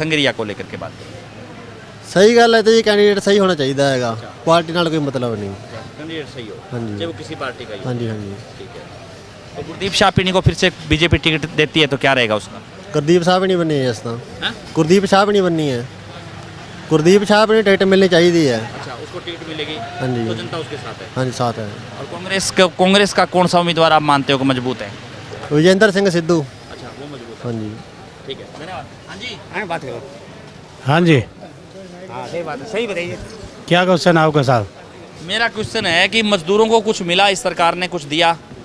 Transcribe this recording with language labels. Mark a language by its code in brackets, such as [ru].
[hi] संगरिया को लेकर के बात करें। [pa] ਸਹੀ ਗੱਲ ਹੈ ਤੇ ਜੀ, ਕੈਂਡੀਡੇਟ ਸਹੀ ਹੋਣਾ ਚਾਹੀਦਾ ਹੈਗਾ, ਪਾਰਟੀ ਨਾਲ ਕੋਈ ਮਤਲਬ नहीं। [hi] कैंडिडेट सही हो, हाँ जी। चाहे वो किसी पार्टी का ही हो। [pa] ਹਾਂਜੀ ਹਾਂਜੀ। [hi] ठीक है। तो गुरदीप शाह को फिर से बीजेपी टिकट देती है तो क्या रहेगा उसका? [pa] ਗੁਰਦੀਪ ਸਾਹਿਬ ਨਹੀਂ ਬੰਨੀ ਹੈ ਇਸ ਤਾਂ, [hi] हाँ? [pa] ਗੁਰਦੀਪ ਸਾਹਿਬ ਨਹੀਂ ਬੰਨੀ ਹੈ, ਗੁਰਦੀਪ ਸਾਹਿਬ ਨੂੰ ਟਿਕਟ ਮਿਲਣੀ ਚਾਹੀਦੀ ਹੈ। [hi] अच्छा, उसको टिकट मिलेगी हाँ जी। तो जनता उसके साथ है। [pa] ਹਾਂਜੀ ਸਾਥ ਹੈ। [hi] और कांग्रेस का कौन सा उम्मीदवार आप मानते हो कि मजबूत है? [pa] ਵਿਜੇਂਦਰ ਸਿੰਘ ਸਿੱਧੂ। [hi] अच्छा, वो मजबूत [pa] ਹਾਂਜੀ। [hi] है। ठीक है, धन्यवाद। हाँ जी, हाँ जी, हाँ सही बात है, सही बताइए क्या क्वेश्चन आपका साहब? मेरा क्वेश्चन है कि मजदूरों को कुछ मिला, इस सरकार ने कुछ दिया?